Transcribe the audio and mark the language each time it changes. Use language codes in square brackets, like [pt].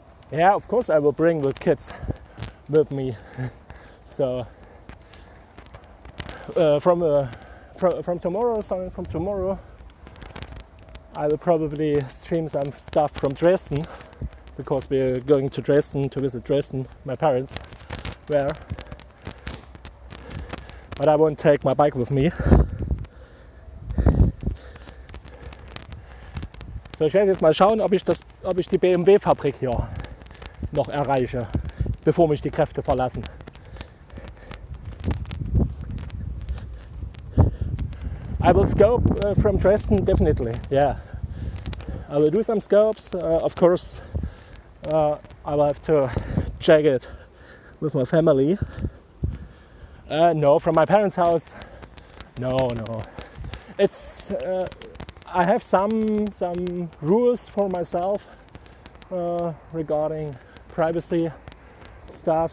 [en] Yeah, of course I will bring the kids with me. So from tomorrow, starting from tomorrow, I will probably stream some stuff from Dresden, because we're going to Dresden to visit Dresden, my parents were. But I won't take my bike with me. [de] So, ich werde jetzt mal schauen, ob ich die BMW-Fabrik hier noch erreiche, bevor mich die Kräfte verlassen. [en] I will scope from Dresden, definitely, yeah. I will do some scopes, of course. I will have to check it with my family. No, from my parents' house, no. It's I have some rules for myself regarding privacy stuff.